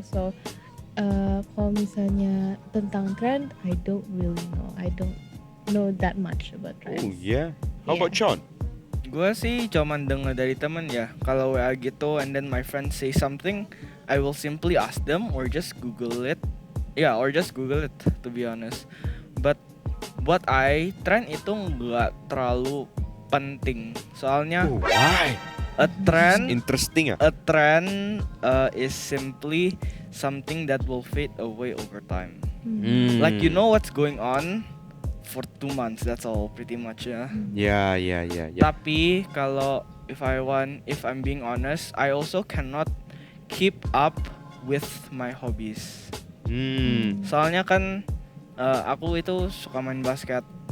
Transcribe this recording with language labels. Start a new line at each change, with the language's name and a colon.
Indonesian: So kalau misalnya tentang trend,
English: I don't really know. I don't know that much about trends. Oh yeah. How Yeah. about Sean?
Indonesian: Gue sih cuman dengar dari temen ya. Kalau WA gitu
English: and then my friend say something, I will simply ask them or just Google it. Yeah, or just Google it to be honest. But
Indonesian: buat trend itu nggak terlalu penting. Soalnya
English: Why? a trend
Indonesian: Interesting ya.
English: a trend is simply something that will fade away over time. Like you know what's going on for 2 months, that's all pretty much ya. Yeah.
Indonesian: Tapi kalau
English: if I'm being honest, I also cannot keep up with my hobbies.
Indonesian: Soalnya kan aku itu suka main basket.